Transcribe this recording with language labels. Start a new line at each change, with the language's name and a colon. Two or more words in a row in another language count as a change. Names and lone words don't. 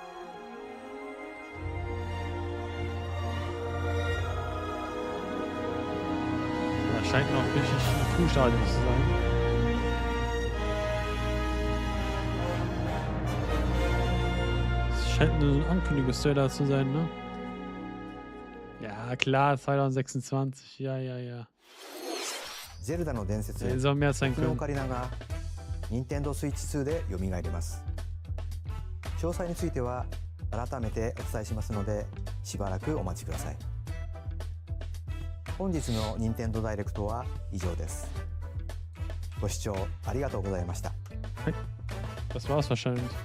German: Das scheint noch richtig ein Frühstadium zu sein. Das scheint ein Ankündigungstrailer zu sein, ne? Ja, klar, 2026. Ja, ja, ja.
Japanese: ゼルダの伝説、
German: 映像 mehr sein
Japanese: 僕の
German: können.
Japanese: オカリナが任天堂スイッチ2で蘇ります。詳細については改めてお伝えしますので、しばらくお待ちください。本日の任天堂ダイレクトは以上です。ご視聴ありがとうございました。
German: はい。Das war's wahrscheinlich.